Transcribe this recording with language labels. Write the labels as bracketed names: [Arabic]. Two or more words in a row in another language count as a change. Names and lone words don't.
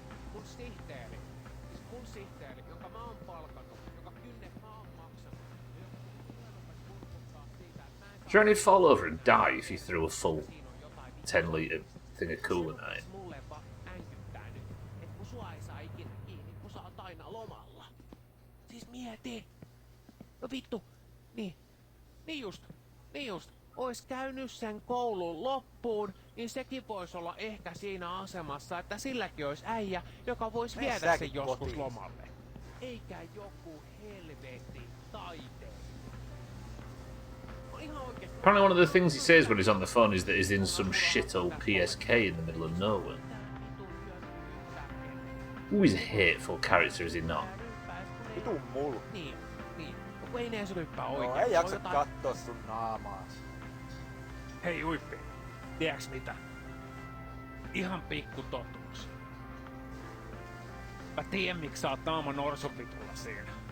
[English] Is there any fall over and die if you threw a full 10 litre thing of coolant at it? [Finnish] Tee. No vittu. Niin just. Ois käynyt sen koulun loppuun, niin sekin vois olla ehkä siinä asemassa, että silläkin olisi äijä, joka vois viedä sen joskus lomalle. Eikä joku helvetin taiteilija. [English] Apparently one of the things he says when he's on the phone is that he's in some shit old PSK in the middle of nowhere. Ooh, he's a hateful character, is he not? [Finnish] Vitun mulu. Niin. Kun ei ne ryppää oikein. No, ei jaksa kattoo sun naamaas. Hei Uippi, tiedäks mitä? Ihan pikku totuus. Mä tiedän miksi sä oot naama norsuvitulla siinä.